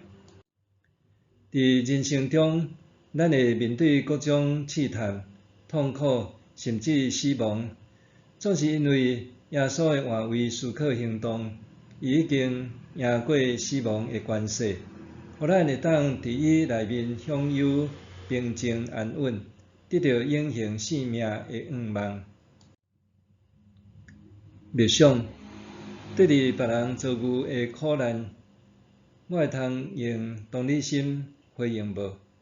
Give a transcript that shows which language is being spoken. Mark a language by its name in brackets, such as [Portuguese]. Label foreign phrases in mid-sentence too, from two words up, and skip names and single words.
[Min Nan Chinese] 伫人生中，咱会面对各种试探、痛苦，甚至死亡，总是因为耶稣的换位思考行动，伊已经赢过死亡的关系，互咱会当伫伊内面享有平静安稳，得到永恒生命的愿望。默想，对伫别人遭遇的苦难，我会通用同理心回应无？